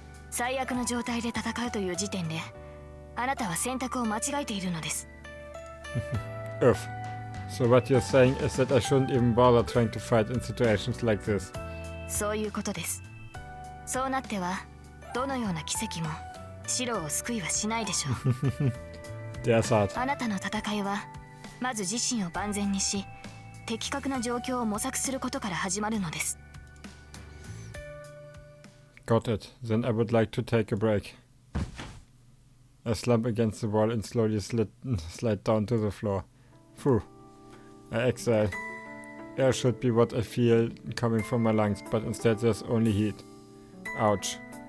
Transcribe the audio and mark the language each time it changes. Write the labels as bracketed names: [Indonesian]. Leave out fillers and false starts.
[Japanese] 最悪の状態で戦うという時点であなたは選択を間違えているのです。 [English] So what you're saying is that I shouldn't even bother trying to fight in situations like this. [Japanese] そういうことです。そうなってはどのような奇跡もシローを救いはしないでしょう。あなたの戦いはまず自身を万全にし、的確な状況を模索することから始まるのです。 [English] Got it. Then I would like to take a break. I slump against the wall and slowly slide down to the floor. Phew. I exhale. Air should be what I feel coming from my lungs, but instead there's only heat. Ouch.